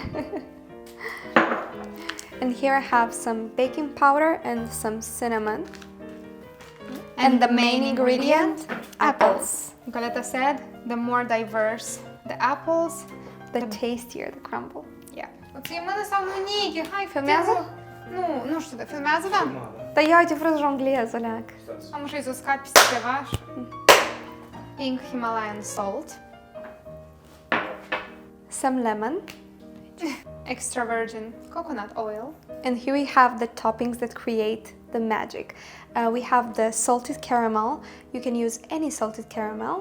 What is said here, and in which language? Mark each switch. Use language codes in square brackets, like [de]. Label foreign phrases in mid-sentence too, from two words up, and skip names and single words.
[en] and here I have some baking powder and some cinnamon. And the main ingredient, apples. Nicoleta said the more diverse the apples, the tastier the crumble. [uk] yeah. Оце мене сам Ніки, хай [ro] Filmează? Nu știu, de filmează, da? Dar eu uite, vreau să jonglez, oleac. Am și să scapi peste ceva. [en] Pink Himalayan salt, Some lemon. extra virgin coconut oil, And here we have the toppings that create the magic. We have the salted caramel. You can use any salted caramel.